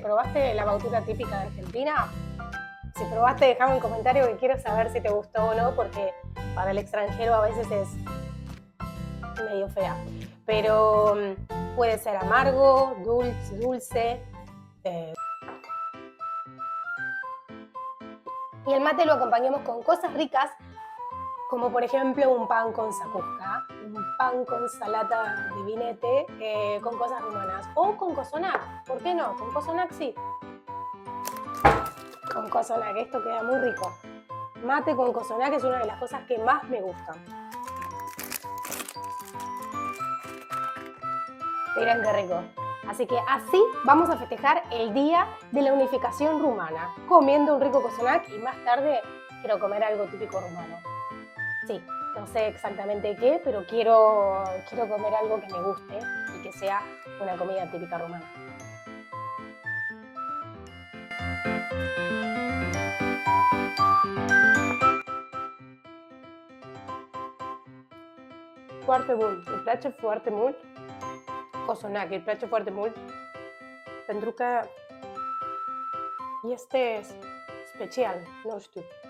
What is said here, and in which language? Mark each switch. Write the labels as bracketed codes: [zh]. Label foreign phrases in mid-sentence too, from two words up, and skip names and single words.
[es] ¿Probaste la băutură típica de Argentina? Si probaste, dejame un comentario que quiero saber si te gustó o no, porque para el extranjero a veces es medio fea. Pero puede ser amargo, dulce. Y el mate lo acompañamos con cosas ricas, como por ejemplo un pan con sacuja, un pan con [ro] salata de vinete, [es] con cosas rumanas. O con cozonac, ¿por qué no? Con cozonac sí. Con cozonac, esto queda muy rico. Mate con cosonac es una de las cosas que más me gustan. Miren qué rico. Así que así vamos a festejar el día de la unificación rumana, comiendo un rico cosonac y más tarde quiero comer algo típico rumano. Sí, no sé exactamente qué, pero quiero comer algo que me guste y que sea una comida típica rumana. [ro] Foarte bun, îmi place foarte mult cozonac, îmi place foarte mult pentru că este special, nu știu.